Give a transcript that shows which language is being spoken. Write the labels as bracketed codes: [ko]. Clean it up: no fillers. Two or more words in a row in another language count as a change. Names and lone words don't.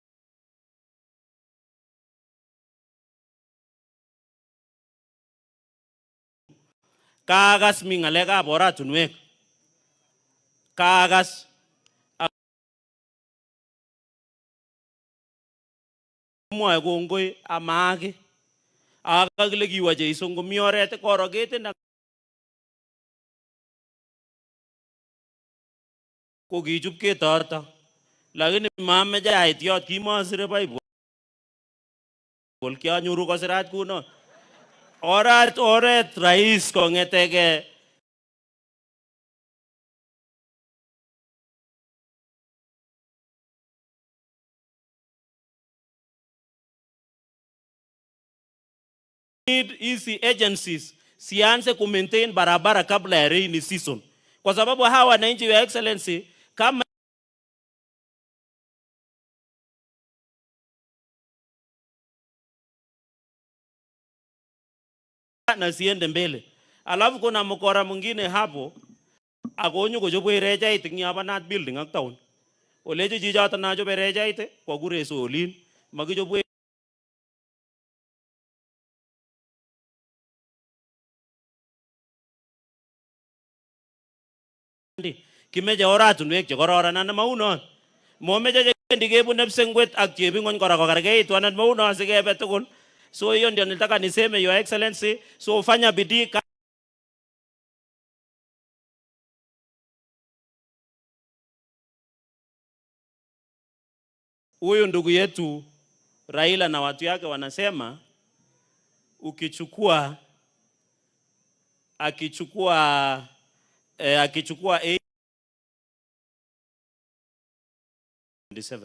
[kln] Kagas mingalega bora tunwek. Kagas mwa gongoi amage. Akagile giwaje isongo miorete korogete na ko kichup ketorto lakini mameche ait yot kimasire Bible kianyoru kosirat kuno oret rais kongetege [sw] hizi agencies sianze kumaintain barabara kabla ya [en] rainy season, [sw] kwa sababu hawa wananchi wa Excellency kama na siende mbele. Alafu kuna mkora mwingine hapo [kln] akonyo kuchobwe rejait ing yabanat building ak town. Oleje chichoto nachobe rejait kwa kure solin makichobwe kimeche oratunwek che kororon anan maunon. Momeche chekendi kebune psengwet ak chebingony kora kokergeitu anan maunon sikebe tugul. [sw] So hiyo ndio nilitaka niseme, [en] Your Excellency. [sw] So fanya bidii. Huyu ndugu yetu Raila na watu yake wanasema akichukua 27.